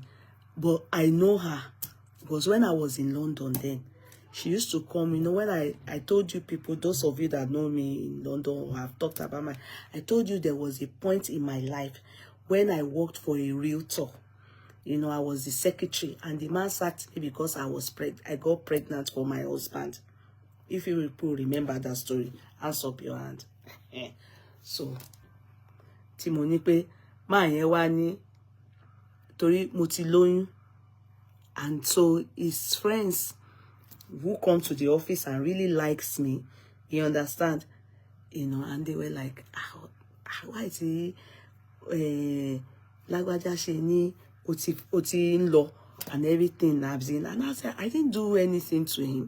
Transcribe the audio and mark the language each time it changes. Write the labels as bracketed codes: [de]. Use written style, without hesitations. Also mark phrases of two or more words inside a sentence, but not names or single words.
[en] But I know her because when I was in London then, she used to come, you know, when I told you people, those of you that know me in London or have talked about I told you there was a point in my life when I worked for a realtor. You know, I was the secretary and the man sacked me because I got pregnant for my husband. If you people remember that story, hands up your hand. So, [yo] Timonipe, ma yen wa ni torí mo ti lóyún. [en] And so his friends who come to the office and really likes me, you understand, you know, and they were like, why is he [yo] lagwaja she ni oti [en] in law and everything and I said I didn't do anything to him.